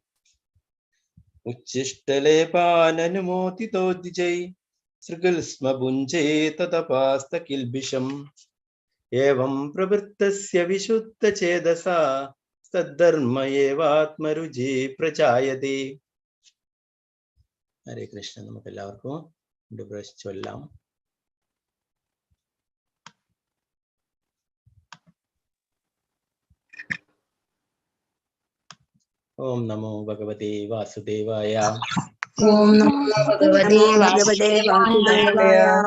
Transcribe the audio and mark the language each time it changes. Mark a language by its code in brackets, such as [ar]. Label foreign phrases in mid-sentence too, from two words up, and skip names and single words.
[sa] उच्छिष्टलेपाननुमोदितो द्विजै सृगस्म भुञ्जे तदपास्तकिल्बिषम् एवं प्रवृत्तस्य विशुद्धचेतसा तद्धर्म एवात्मरुचि प्रजायते हरे कृष्ण [ml] നമുക്ക് എല്ലാവർക്കും ഒരു പ്രാവശ്യം ചൊല്ലാം [sa] ओम नमो भगवते वासुदेवाय ओम नमो भगवते वासुदेवाय